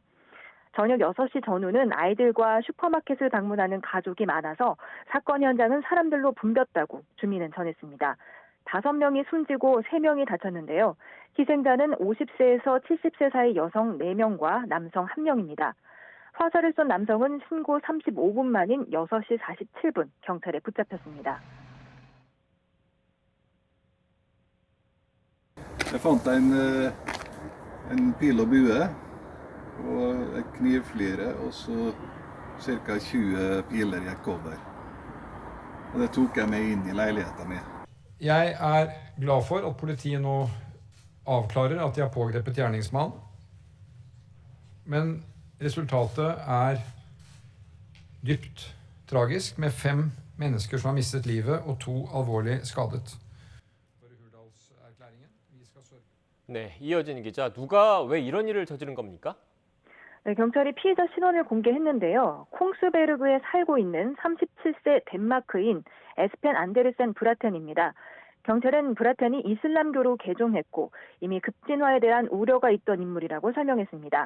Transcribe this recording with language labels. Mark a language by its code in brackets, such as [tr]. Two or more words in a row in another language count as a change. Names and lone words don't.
[ko] 저녁 6시 전후는 아이들과 슈퍼마켓을 방문하는 가족이 많아서 사건 현장은 사람들로 붐볐다고 주민은 전했습니다. 5명이 숨지고 3명이 다쳤는데요. 희생자는 50세에서 70세 사이 여성 4명과 남성 1명입니다. 화살을 쏜 남성은 신고 35분 만인 6시 47분 경찰에 붙잡혔습니다. [no] Jeg fant en pil og bue og et knivflire og så ca. 20 piler i et cover. Og det tok jeg med inn i leiligheten min. Jeg er glad for at politiet nå avklarer at de har pågrepet gjerningsmann. Men resultatet er dypt tragisk, med 5 mennesker som har mistet livet og 2 alvorlig skadet. [ko] 네, 이어진 기자. 누가 왜 이런 일을 저지른 겁니까? 네, 경찰이 피해자 신원을 공개했는데요. 콩스베르그에 살고 있는 37세 덴마크인 에스펜 안데르센 브라텐입니다. 경찰은 브라텐이 이슬람교로 개종했고 이미 급진화에 대한 우려가 있던 인물이라고 설명했습니다.